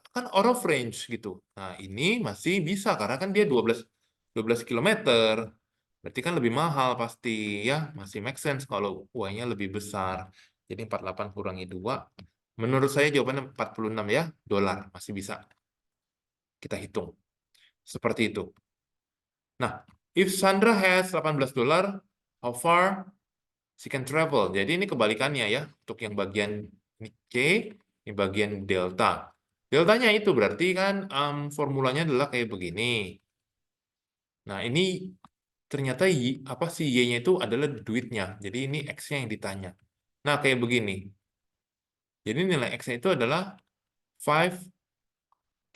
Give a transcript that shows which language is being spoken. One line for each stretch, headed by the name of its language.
Indonesian: Kan
English: out of range
Indonesian: gitu. Nah, ini masih bisa karena kan dia 12 kilometer. Berarti kan lebih mahal pasti ya, masih make sense kalau Y-nya lebih besar. Jadi 48 kurangi 2. Menurut saya jawabannya 46 ya, dolar. Masih bisa kita hitung. Seperti itu. Nah,
English: if Sandra has $18, how far she can travel?
Indonesian: Jadi ini kebalikannya ya, untuk yang bagian ini C, ini bagian delta. Deltanya itu berarti kan formulanya adalah kayak begini. Nah, ini ternyata apa sih Y-nya itu adalah duitnya. Jadi ini X-nya yang ditanya. Nah, kayak begini. Jadi nilai X-nya itu adalah 5